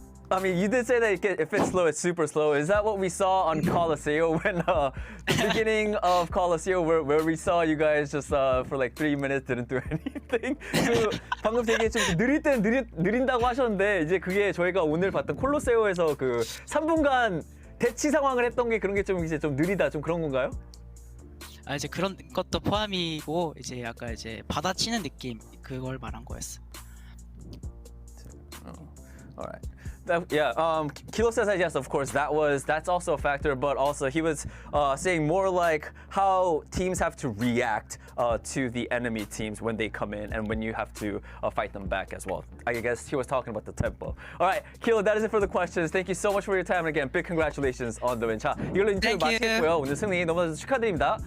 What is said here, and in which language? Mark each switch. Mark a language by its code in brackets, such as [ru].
[en] You did say that if it's slow, it's super slow. Is that what we saw on Colosseo when the beginning of Colosseo where we saw you guys just for like 3 minutes didn't do anything? [ko] 방금 되게 좀 느릴 땐 느린다고 하셨는데 이제 그게 저희가 오늘 봤던 콜로세오에서 그 3분간 대치 상황을 했던 게 그런 게 좀 이제 좀 느리다 좀 그런 건가요? 이제 그런 것도 포함이고 이제 약간 이제 받아치는 느낌 그걸 말한 거였어. [en] Alright. Kilo says that yes, of course, that's also a factor, but also he was saying more like how teams have to react to the enemy teams when they come in and when you have to fight them back as well. I guess he was talking about the tempo. Alright, Kilo, that is it for the questions. Thank you so much for your time, and again, big congratulations on the win. [ko] 자, 이걸로 인터뷰 마치고요. 오늘 승리 너무 축하드립니다.